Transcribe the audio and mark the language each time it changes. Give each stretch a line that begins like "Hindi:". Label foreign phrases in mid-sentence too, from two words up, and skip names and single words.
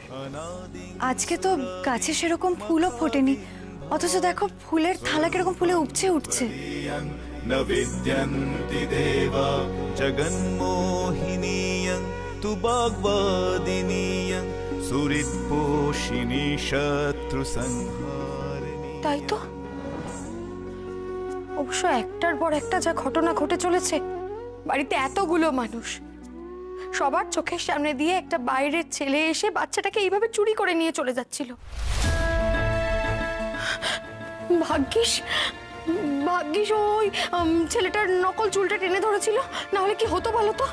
Bangla: আজকে তো গাছে সেরকম ফুলও ফোটেনি, অথচ দেখো ফুলের থালা কিরকম ফুলে উপচে উঠছে।
Sanskrit: न विद्यन्ति देवा जगन्मोहिनीयं तु वाग्वादिनीयं सुहृत्पोषिणी शत्रुसंहारिणी।
Bangla: তাই তো, অবশ্য একটার পর একটা যা ঘটনা ঘটে চলেছে, বাড়িতে এতগুলো মানুষ, সবার চোখের সামনে দিয়ে একটা বাইরের ছেলে এসে বাচ্চাটাকে এইভাবে চুরি করে নিয়ে চলে যাচ্ছিল। ভাগ্যিস ভাগ্যিস ওই ছেলেটার নকল চুলটা টেনে ধরেছিল, না হলে কি হতো বলো তো?